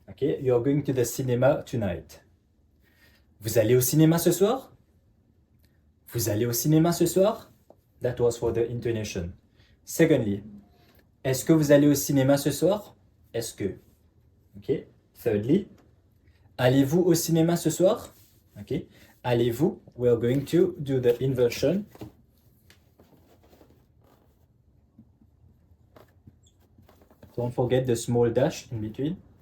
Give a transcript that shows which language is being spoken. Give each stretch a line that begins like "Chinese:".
English: Okay, you're going to the cinema tonight.
French: Vous allez au cinéma ce soir? Vous allez au cinéma ce soir?
English: That was for the intonation.
French: Secondly, est-ce que vous allez au cinéma ce soir? Est-ce que? Okay. Thirdly, allez-vous au cinéma ce soir? Okay. Allez-vous?
English: We're going to do the inversion. Don't forget the small dash in between.